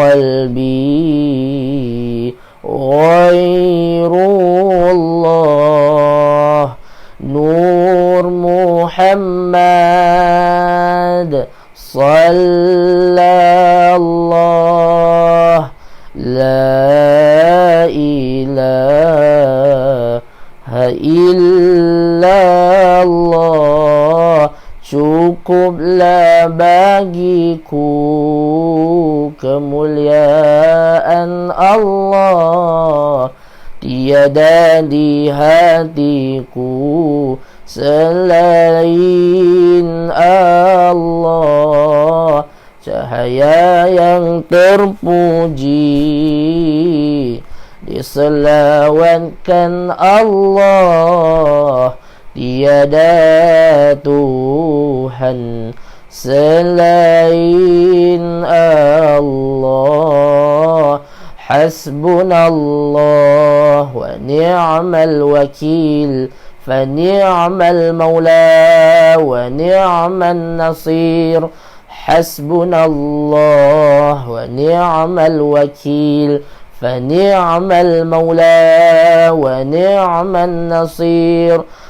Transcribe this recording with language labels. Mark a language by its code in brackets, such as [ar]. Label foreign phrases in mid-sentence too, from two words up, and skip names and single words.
[ar] قلبي غير الله نور محمد صلى الله لا إله إلا الله, [id] bagiku kemuliaan Allah, tiada di hatiku selain Allah. Cahaya yang terpuji diselawatkan Allah, tiada Tuhan selain Allah. [ar] حسبنا الله ونعم الوكيل فنعم المولى ونعم النصير. حسبنا الله ونعم الوكيل فنعم المولى ونعم النصير.